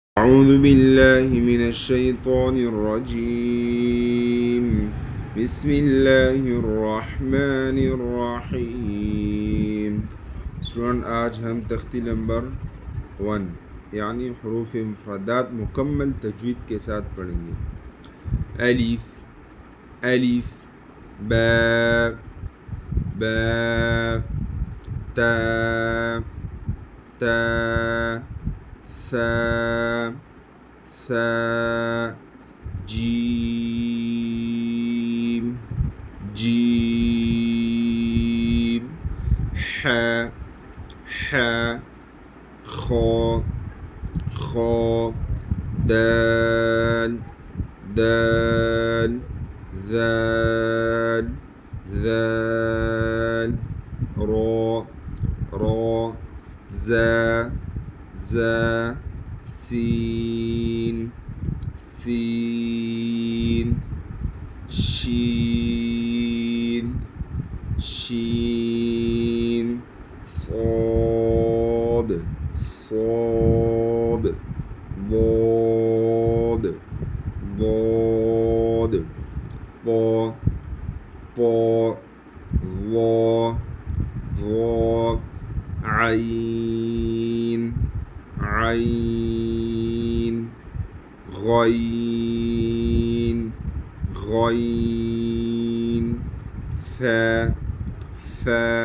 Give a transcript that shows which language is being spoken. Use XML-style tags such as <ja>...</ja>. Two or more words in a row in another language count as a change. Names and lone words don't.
<ar>أعوذ بالله من الشيطان الرجيم. بسم الله الرحمن الرحيم.</ar> <ur>سٹوڈنٹ آج ہم تختی نمبر 1 یعنی حروف مفردات مکمل تجوید کے ساتھ پڑھیں گے.</ur> <ar>ألف ألف, با با، تا تا، ثا ثا, جيم جيم، حا حا، خا خا, دال دال, ذال ذال، را را، زا زا، سين سين، شين شين، صاد صاد، ضاد ضاد، طا طا، ظا ظا، عين عين، غين غين، ثا ثا،</ar>